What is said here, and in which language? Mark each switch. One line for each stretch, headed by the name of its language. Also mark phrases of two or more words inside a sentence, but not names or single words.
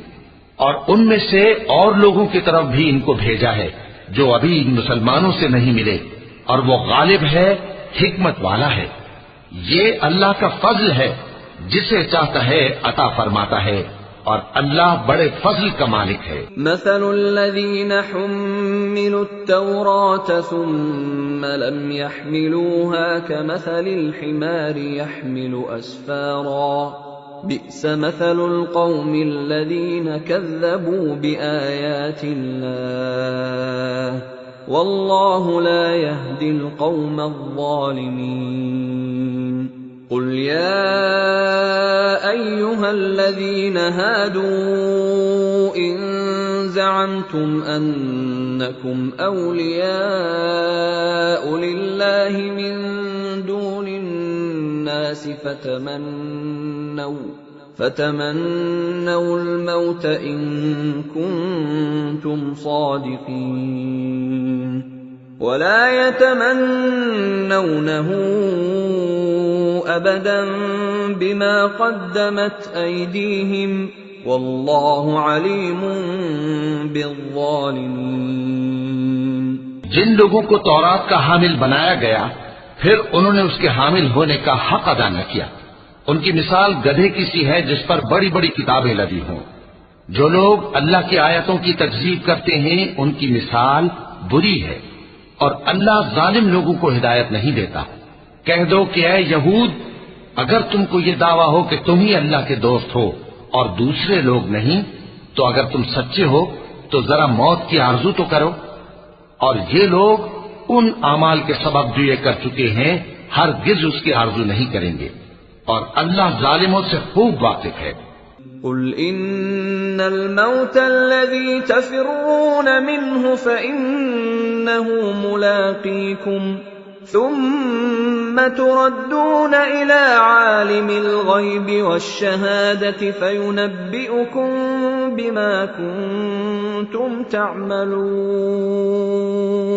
Hindi: और उनमें से और लोगों की तरफ भी इनको भेजा है जो अभी मुसलमानों से नहीं मिले, और वो गालिब है, हिकमत वाला है। ये अल्लाह का फजल है, जिसे चाहता है अता फरमाता है, और अल्लाह बड़े फजल का मालिक है।
Arabic: مثل الذين حملوا التوراة ثم لم يحملوها كمثل الحمار يحمل أسفارا بئس مثل القوم الذين كذبوا بآيات الله والله لا يهدي القوم الظالمين. قل يا أيها الذين هادوا إن زعمتم أنكم أولياء لله من دون الناس فتمنوا الموت إن كنتم صادقين ولا يتمنونه أبدا بما قدمت أيديهم والله عليم بالظالمين।
Hindi: जिन लोगों को तौरात का हामिल बनाया गया फिर उन्होंने उसके हामिल होने का हक अदा न किया, उनकी मिसाल गधे की सी है जिस पर बड़ी बड़ी किताबें लगी हों। जो लोग अल्लाह की आयतों की तकज़ीब करते हैं उनकी मिसाल बुरी है, और अल्लाह जालिम लोगों को हिदायत नहीं देता। कह दो कि ऐ यहूद, अगर तुमको ये दावा हो कि तुम ही अल्लाह के दोस्त हो और दूसरे लोग नहीं, तो अगर तुम सच्चे हो तो जरा मौत की आरजू तो करो। और ये लोग उन आमाल के सबब जो ये कर चुके हैं हरगिज उसकी आरजू नहीं करेंगे, और अल्लाह जालिमों से खूब वाकिफ है।
Arabic: قل إن الموت الذي تفرون منه فإنه ملاقيكم ثم تردون إلى عالم الغيب والشهادة فينبئكم بما كنتم تعملون.